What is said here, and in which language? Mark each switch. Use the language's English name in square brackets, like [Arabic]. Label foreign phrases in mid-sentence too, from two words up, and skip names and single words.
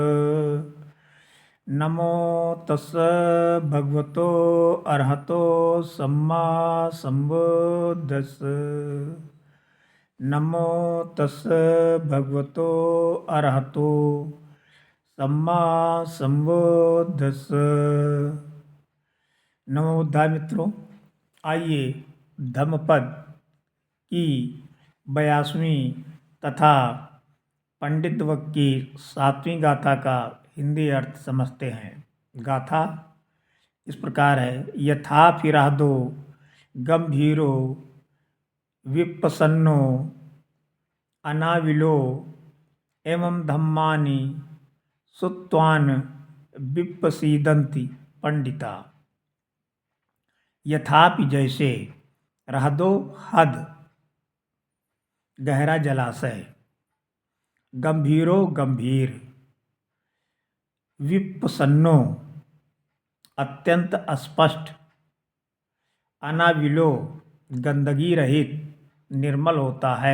[Pali] नमो तस् भगवतो अरहतो सम्मा संबुद्धस्स। नमो तस् भगवतो अरहतो सम्मा संबुद्धस्स। [Hindi] नमोद्धाय मित्रों, आइए धम्मपद की 82वीं तथा पंडितवक की 7वीं गाथा का हिंदी अर्थ समझते हैं। गाथा इस प्रकार है। [Pali] यथाभिरादो गंभीरो विप्रसन्नो अनाविलो एवं धम्मानि सुत्वान् विप्रसीदन्ति पंडिता। [Hindi] यथापि जैसे, रहदो हद गहरा जलाशय, गंभीरो गंभीर, विप्रसन्नो अत्यंत स्पष्ट, अनाविलो गंदगी रहित निर्मल होता है।